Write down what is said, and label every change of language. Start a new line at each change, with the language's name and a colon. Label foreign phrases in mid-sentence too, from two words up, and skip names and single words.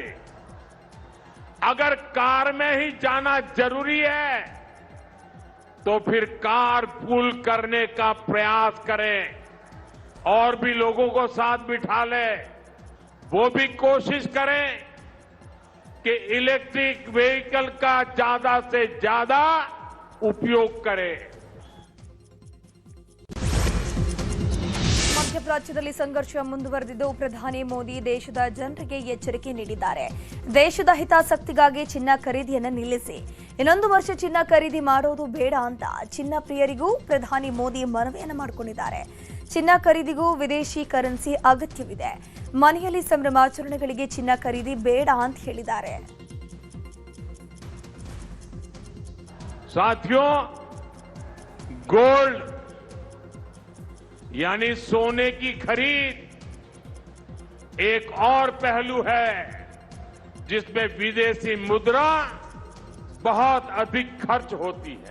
Hindi: अगर कार में ही जाना जरूरी है तो फिर
English: car pool
Hindi: करने का प्रयास करें और भी लोगों को साथ बिठा ले। वो भी कोशिश करें कि
English: electric vehicle
Hindi: का ज्यादा से ज्यादा उपयोग करें।
Kannada: ಮಧ್ಯಪ್ರಾಚ್ಯದಲ್ಲಿ ಸಂಘರ್ಷ ಮುಂದುವರೆದಿದ್ದು, ಪ್ರಧಾನಿ ಮೋದಿ ದೇಶದ ಜನರಿಗೆ ಎಚ್ಚರಿಕೆ ನೀಡಿದ್ದಾರೆ. ದೇಶದ ಹಿತಾಸಕ್ತಿಗಾಗಿ ಚಿನ್ನ ಖರೀದಿಯನ್ನು ನಿಲ್ಲಿಸಿ, ಇನ್ನೊಂದು ವರ್ಷ ಚಿನ್ನ ಖರೀದಿ ಮಾಡೋದು ಬೇಡ ಅಂತ ಚಿನ್ನ ಪ್ರಿಯರಿಗೂ ಪ್ರಧಾನಿ ಮೋದಿ ಮನವಿಯನ್ನು ಮಾಡಿಕೊಂಡಿದ್ದಾರೆ. ಚಿನ್ನ ಖರೀದಿಗೂ ವಿದೇಶಿ ಕರೆನ್ಸಿ ಅಗತ್ಯವಿದೆ. ಮನೆಯಲ್ಲಿ ಸಂಭ್ರಮಾಚರಣೆಗಳಿಗೆ ಚಿನ್ನ ಖರೀದಿ ಬೇಡ ಅಂತ ಹೇಳಿದ್ದಾರೆ.
Hindi: साथियों, गोल्ड यानी सोने की खरीद एक और पहलू है जिसमें विदेशी मुद्रा बहुत अधिक खर्च होती है।